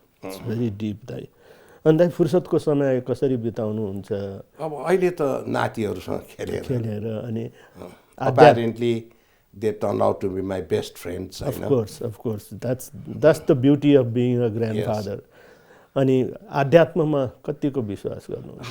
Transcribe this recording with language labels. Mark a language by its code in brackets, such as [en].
[en] It's very deep [ne] दाइ अनि दाइ फुर्सदको समय कसरी बिताउनुहुन्छ अब अहिले त नातिहरूसँग खेलेर अनि [en] apparently they turned out to be my best friends. Of course that's the beauty of being a grandfather. [ne] अनि आध्यात्ममा कतिको विश्वास गर्नुहुन्छ